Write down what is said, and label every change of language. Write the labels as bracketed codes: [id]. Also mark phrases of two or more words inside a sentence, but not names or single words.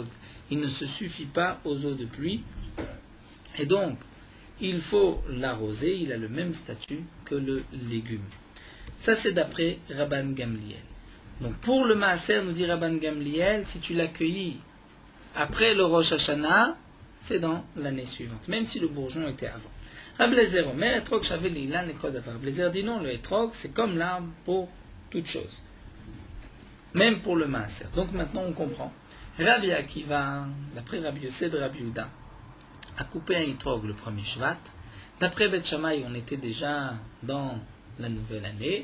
[fr] Il ne se suffit pas aux eaux de pluie. Et donc, il faut l'arroser, il a le même statut que le légume. Ça, c'est d'après Rabban Gamliel. Donc, pour le Maaser, nous dit Rabban Gamliel, si tu l'accueillis après le Rosh Hashanah, c'est dans l'année suivante, même si le bourgeon était avant. [he] רבי אליעזר אומר, אתרוג שוה לאילן לכל דבר. [fr] Rabbi Eliezer dit non, le Etrog, c'est comme l'arbre pour toute chose. Même pour le Maaser. Donc maintenant on comprend. Rabbi Akiva, d'après Rabbi Yosef et Rabbi Yehuda, a coupé un Etrog le premier Shvat. D'après Beth Shammai, on était déjà dans la nouvelle année.